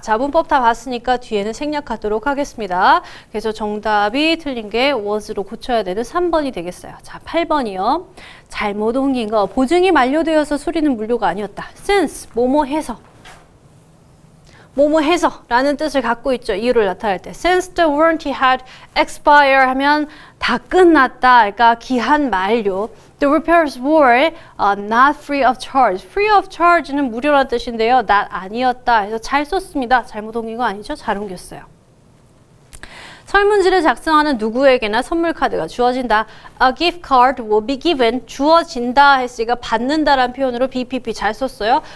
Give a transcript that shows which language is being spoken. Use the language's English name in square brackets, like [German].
[Korean] 자, 문법 다 봤으니까 뒤에는 생략하도록 하겠습니다. 그래서 정답이 틀린 게 was로 고쳐야 되는 3번이 되겠어요. 자, 8번이요. 잘못 옮긴 거. 보증이 만료되어서 수리는 무료가 아니었다. since, 뭐뭐 해서. 뭐뭐 해서 라는 뜻을 갖고 있죠. 이유를 나타낼 때. [English] Since the warranty had expired [Korean] 하면 다 끝났다. 그러니까 기한 만료. [English] The repairs were not free of charge. [Korean] Free of charge는 무료란 뜻인데요. not 아니었다. 그래서 잘 썼습니다. 잘못 옮긴 거 아니죠? 잘 옮겼어요. 설문지를 작성하는 누구에게나 선물 카드가 주어진다. [English] A gift card will be given. [Korean] 주어진다 했으니까 받는다라는 표현으로 BPP 잘 썼어요.